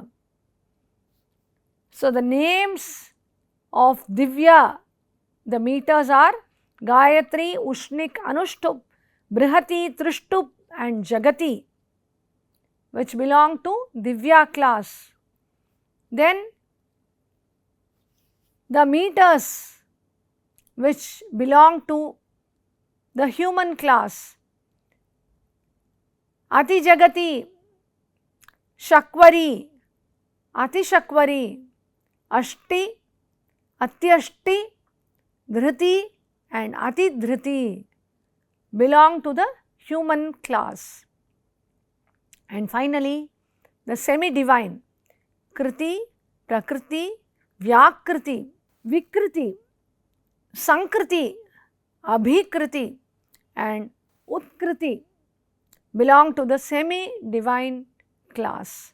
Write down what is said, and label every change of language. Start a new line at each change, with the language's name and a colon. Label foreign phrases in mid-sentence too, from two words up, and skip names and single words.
English: So the names of Divya, the meters are Gayatri, Ushnik, Anushtup, Brihati, Trishtup and Jagati, which belong to Divya class. Then the meters which belong to the human class: Ati Jagati, Shakvari, Ati Shakvari, Ashti, Atyashti, Dhriti and Ati Dhriti belong to the human class. And finally, the semi-divine: Kriti, Prakriti, Vyakriti, Vikriti, Sankriti, Abhikriti and Utkriti belong to the semi-divine class.